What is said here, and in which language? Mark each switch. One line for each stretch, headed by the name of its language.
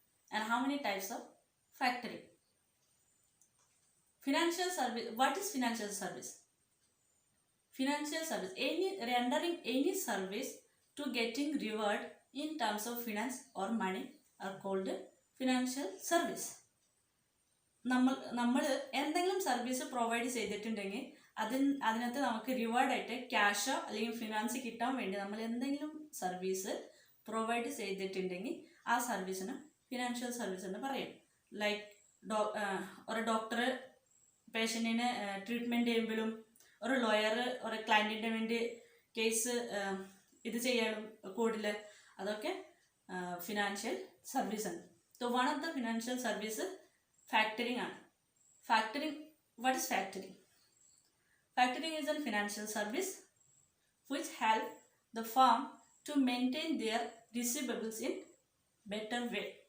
English: And how many types of factoring? Financial service. What is financial service? Financial service, rendering any service to getting reward in terms of finance or money are called financial service.
Malayalam: നമ്മൾ എന്തെങ്കിലും service provide ചെയ്തിട്ടുണ്ടെങ്കിൽ അതിനകത്ത് നമുക്ക് റിവാർഡായിട്ട് ക്യാഷോ അല്ലെങ്കിൽ finance കിട്ടാൻ വേണ്ടി നമ്മൾ എന്തെങ്കിലും സർവീസ് പ്രൊവൈഡ് ചെയ്തിട്ടുണ്ടെങ്കിൽ ആ സർവീസിന് ഫിനാൻഷ്യൽ സർവീസ് എന്ന് പറയും. ലൈക്ക് ഒരു ഡോക്ടർ പേഷ്യൻറ്റിന് ട്രീറ്റ്മെൻറ്റ് ചെയ്യുമ്പോഴും ഒരു ലോയർ ഒരു ക്ലയൻറ്റിൻ്റെ വേണ്ടി കേസ് ഇത് ചെയ്യാനും കോർട്ടിൽ അതൊക്കെ ഫിനാൻഷ്യൽ സർവീസ് ആണ്.
English: So one of the financial service factoring ആണ്. Factoring, what is factoring? Factoring is a financial service which help the firm to maintain their receivables in better way.